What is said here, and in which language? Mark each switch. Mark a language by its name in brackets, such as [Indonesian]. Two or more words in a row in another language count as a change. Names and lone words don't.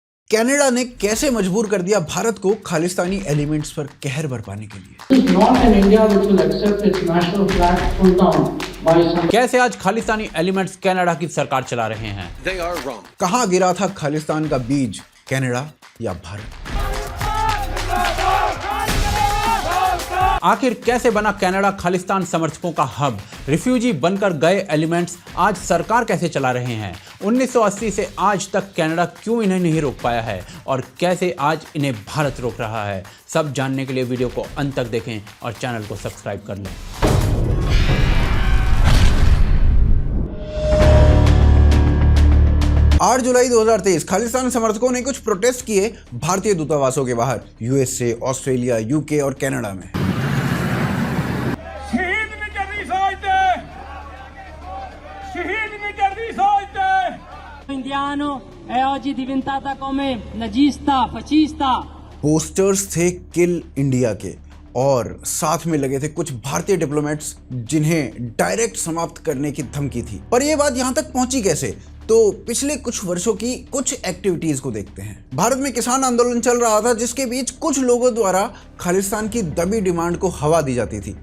[Hindi] कनाडा ने कैसे मजबूर कर दिया भारत को खालिस्तानी एलिमेंट्स पर कहर बरपाने के लिए। [English] is not an India which will accept its national flag pulled down by some. [Hindi] कैसे आज खालिस्तानी एलिमेंट्स कनाडा की सरकार चला रहे हैं। [English] They are wrong. [Hindi] कहां गिरा था खालिस्तान का बीज, कनाडा या भारत? आखिर कैसे बना कनाडा खालिस्तान समर्थकों का हब? रिफ्यूजी बनकर गए एलिमेंट्स आज सरकार कैसे चला रहे हैं? 1980 से आज तक कनाडा क्यों इन्हें नहीं रोक पाया है और कैसे आज इन्हें भारत रोक रहा है? सब जानने के लिए वीडियो को अंत तक देखें और चैनल को सब्सक्राइब कर लें। 8 जुलाई 2023 खालिस्तान समर्थकों ने कुछ प्रोटेस्ट किए भारतीय दूतावासों के बाहर, यूएसए, ऑस्ट्रेलिया, यूके और कनाडा में। [Italian] indiano è oggi diventata come nazista, fascista। [Hindi] पोस्टर्स थे [English] Kill India [Hindi] के और साथ में लगे थे कुछ भारतीय डिप्लोमेट्स जिन्हें डायरेक्ट समाप्त करने की धमकी थी। पर यह बात यहां तक पहुंची कैसे? तो पिछले कुछ वर्षों की कुछ एक्टिविटीज को देखते हैं। भारत में किसान आंदोलन चल रहा था जिसके बीच कुछ लोगों द्वारा खालिस्तान की दबी डिमांड को हवा दी जाती थी।